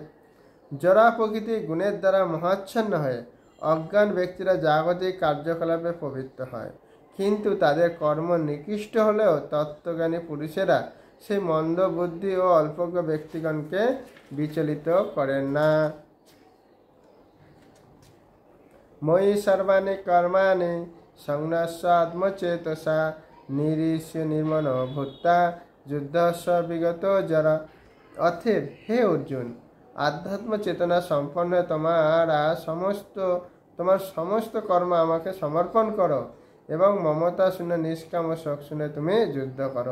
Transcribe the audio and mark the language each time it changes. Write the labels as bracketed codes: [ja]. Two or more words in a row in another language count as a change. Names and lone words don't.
[bn] জরা প্রকৃতি গুণের দ্বারা মহাচ্ছন্ন হয়ে অজ্ঞান ব্যক্তিরা জাগতিক কার্যকলাপে পবিত্র হয়, কিন্তু তাদের কর্ম নিকৃষ্ট হলেও তত্ত্বজ্ঞানী পুরুষেরা সেই মন্দ বুদ্ধি ও অল্পজ্ঞ ব্যক্তিগণকে বিচলিত করেন না। [sa] ময়ি সর্বাণি কর্মাণি সংন্যাস্য আত্মচেতসা নিরীশ্য নির্মল ভূতা যুদ্ধস্ব বিগত যারা। [bn] অতএব হে অর্জুন, আধ্যাত্ম চেতনা সম্পন্ন তোমার সমস্ত কর্ম আমাকে সমর্পণ করো এবং মমতা শূন্য নিষ্কাম ও শোক শূন্য তুমি যুদ্ধ করো।